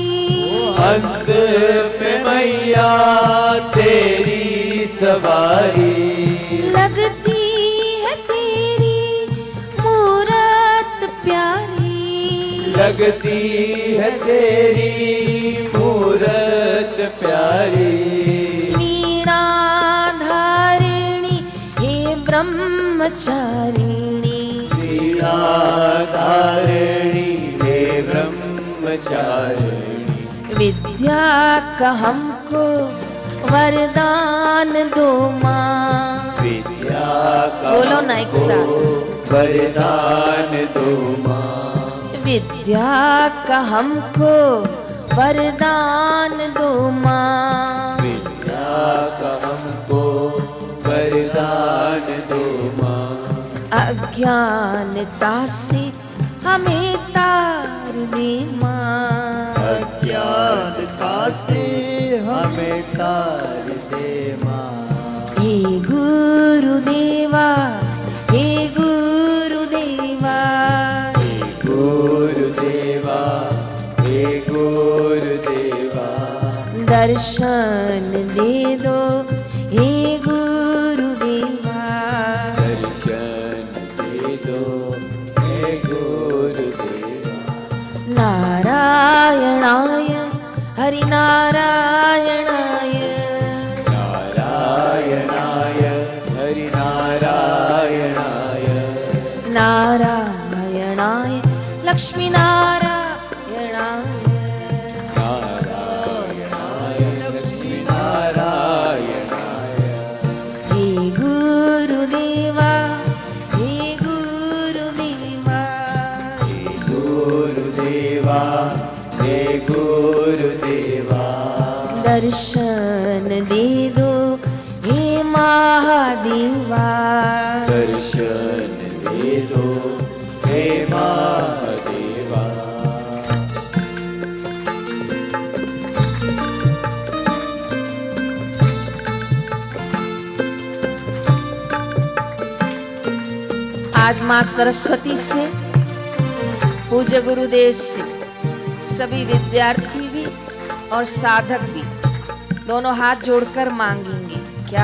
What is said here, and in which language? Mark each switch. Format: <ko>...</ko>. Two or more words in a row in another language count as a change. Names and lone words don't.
<hi>हंस पे मैया तेरी सवारी। लगती है तेरी मूरत प्यारी। लगती है तेरी मूरत प्यारी। वीणा धारिणी हे ब्रह्मचारिणी। वीणा धारिणी हे ब्रह्मचारिणी। विद्या का हमको वरदान दो माँ। विद्या का बोलो ना एक साथ। वरदान दो माँ। विद्या का हमको वरदान दो माँ। विद्या का हमको वरदान दो माँ। अज्ञानता से हमें तार दे माँ। अज्ञानता से हमें तार दे माँ। हे गुरु गुरुदेवा हे गुरुदेवा, हे गुरुदेवा, हे गुरुदेवा, दर्शन दे दो हे गुरुदेवा, दर्शन दे दो हे गुरुदेवा।</hi> <sa>नारायणाय हरिनारायणाय, नारायणाय हरिनारायणाय, नारायणाय लक्ष्मीनारायणाय, नारायणाय लक्ष्मीनारायणाय।</sa> <hi>हे गुरुदेवा हे गुरुदेवा, हे गुरुदेवा, हे गुरुदेवा, दर्शन दे दो हे महादेवा, दर्शन दे दो हे महादेवा। आज माँ सरस्वती से, पूज्य गुरुदेव से सभी विद्यार्थी भी और साधक भी दोनों हाथ जोड़कर मांगेंगे क्या?</hi>